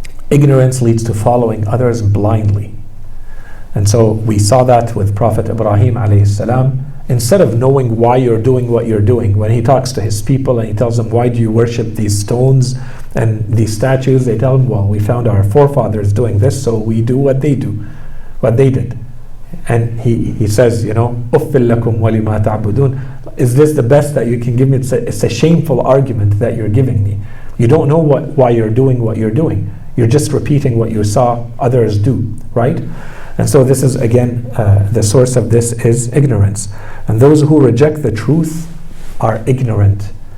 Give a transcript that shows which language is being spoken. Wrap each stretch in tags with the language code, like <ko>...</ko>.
<en>Ignorance leads to following others blindly. And so we saw that with Prophet Ibrahim alayhi salam. Instead of knowing why you're doing what you're doing, when he talks to his people and he tells them, why do you worship these stones and these statues? They tell him, well, we found our forefathers doing this, so we do what they did.</en> <ar>And he says, أُفِّلْ لَكُمْ وَلِمَا تَعْبُدُونَ.</ar> <en>Is this the best that you can give me? It's a shameful argument that you're giving me. You don't know why you're doing what you're doing. You're just repeating what you saw others do, right? And so this is, again, the source of this is ignorance. And those who reject the truth are ignorant.</en>